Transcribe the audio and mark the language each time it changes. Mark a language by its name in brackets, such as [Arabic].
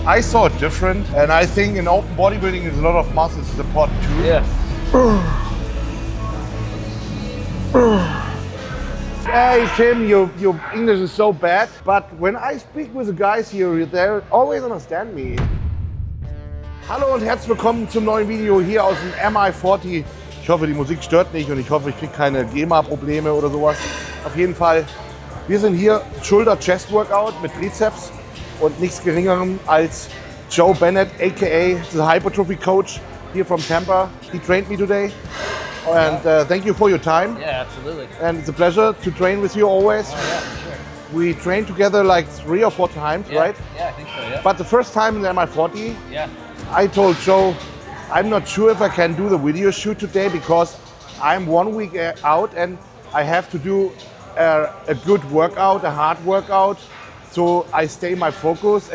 [English] I saw it different, and I think in open bodybuilding, there's a lot of muscles is important too. Yeah. Hey Tim, your English is so bad, but when I speak with the guys here, they always understand me. [German] Hallo und herzlich willkommen zum neuen Video hier aus dem MI40. Ich hoffe, die Musik stört nicht und ich hoffe, ich kriege keine GEMA-Probleme oder sowas. Auf jeden Fall, wir sind hier Schulter-Chest-Workout mit Trizeps und nichts Geringerem als Joe Bennett, [English] aka the Hypertrophy Coach here from Tampa. He trained me today. And thank you for your time. Yeah, absolutely. And it's a pleasure to train with you always. Oh, yeah, for sure. We trained together like 3 or 4 times, right? Yeah, I think so, yeah. But the first time in the MI40, yeah. I told Joe, I'm not sure if I can do the video shoot today because I'm 1 week out and I have to do a good workout, a hard workout, so I stay my focus.